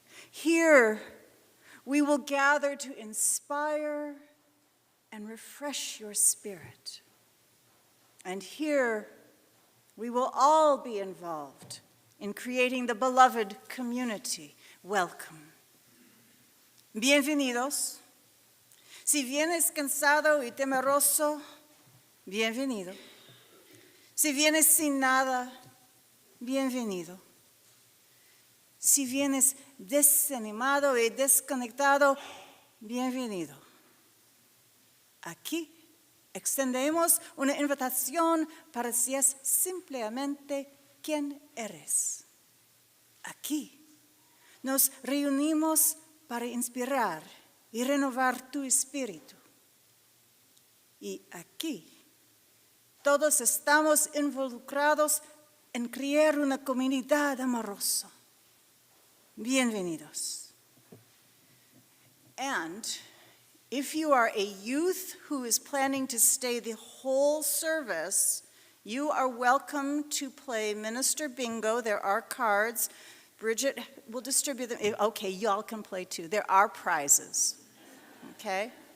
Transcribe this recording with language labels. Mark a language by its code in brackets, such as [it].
[en] Here we will gather to inspire and refresh your spirit. And here we will all be involved in creating the beloved community. Welcome. [es] Bienvenidos. Si vienes cansado y temeroso, bienvenido. Si vienes sin nada, bienvenido. Si vienes desanimado y desconectado, bienvenido. Aquí extendemos una invitación para si es simplemente quien eres. Aquí nos reunimos para inspirar y renovar tu espíritu. Y aquí todos estamos involucrados en crear una comunidad amorosa. Bienvenidos. [en] And if you are a youth who is planning to stay the whole service, you are welcome to play Minister Bingo. There are cards. Bridget will distribute them. Okay, y'all can play too. There are prizes. Okay?